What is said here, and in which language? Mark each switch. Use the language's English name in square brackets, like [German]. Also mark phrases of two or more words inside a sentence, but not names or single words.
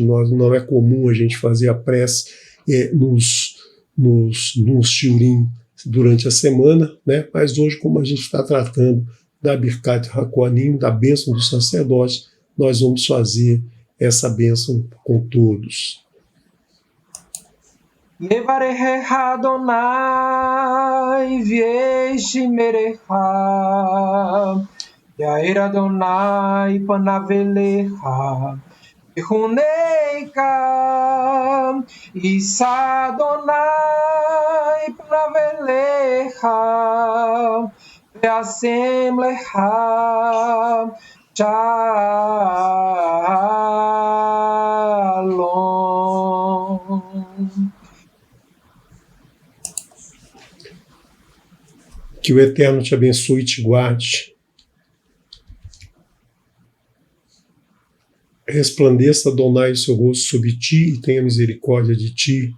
[Portuguese] Não é comum a gente fazer a prece nos shiurim durante a semana, né? Mas hoje, como a gente está tratando da [Hebrew] ברכת הכהנים, [Portuguese] da bênção do sacerdote, nós vamos fazer essa bênção com todos. [Hebrew] יברכך אדוני וישמרך יאר אדוני פניו אליך ויחנך ישא אדוני פניו אליך וישם לך שלום. [Portuguese] Que o Eterno te abençoe e te guarde. Resplandeça, Adonai, o seu rosto sobre ti e tenha misericórdia de ti.